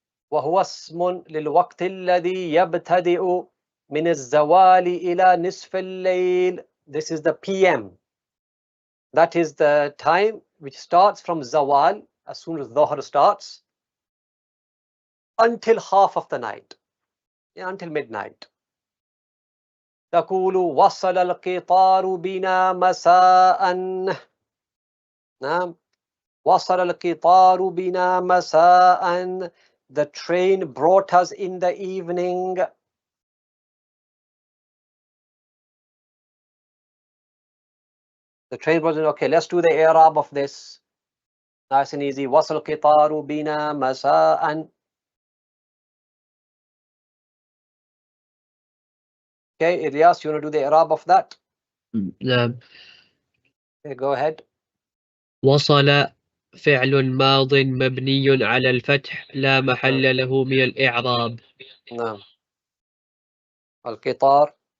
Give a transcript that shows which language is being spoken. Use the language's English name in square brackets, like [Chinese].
[Arabic] وهو اسم للوقت الذي يبتدئ من الزوال إلى نصف الليل. [English] This is the PM. That is the time which starts from zawal, as soon as dhuhr starts, until half of the night, until midnight. [Arabic] تقول وصل القطار بنا مساء. نعم. وصل القطار بنا مساء. [English] The train brought us in the evening. The train was okay. Let's do the i'rab of this. Nice and easy. [Arabic] وصل القطار بنا مساء. [English] Okay, Ilyas, you want to do the i'rab of that? [Arabic] نعم. [English] Go ahead. [Arabic] وصل فعل ماض مبني على الفتح لا محل له من الإعراب. نعم. القطار.